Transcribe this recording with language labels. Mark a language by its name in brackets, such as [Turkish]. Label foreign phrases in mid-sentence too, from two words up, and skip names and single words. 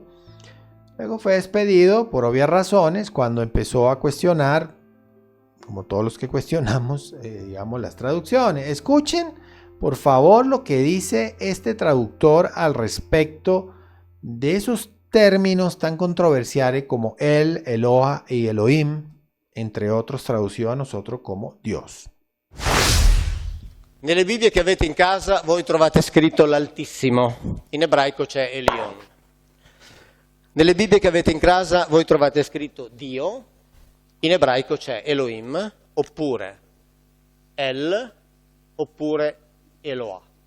[Spanish] Luego fue despedido por obvias razones cuando empezó a cuestionar, como todos los que cuestionamos, las traducciones. Escuchen, por favor, lo que dice este traductor al respecto de esos términos tan controversiales como El, Eloha y Elohim, entre otros traducido a nosotros como Dios. [Italian] Nelle Bibbie che avete in casa voi trovate scritto l'Altissimo, in ebraico c'è Elion. Nelle Bibbie che avete in casa voi trovate scritto Dio, in ebraico c'è Elohim, oppure El, oppure Eloah.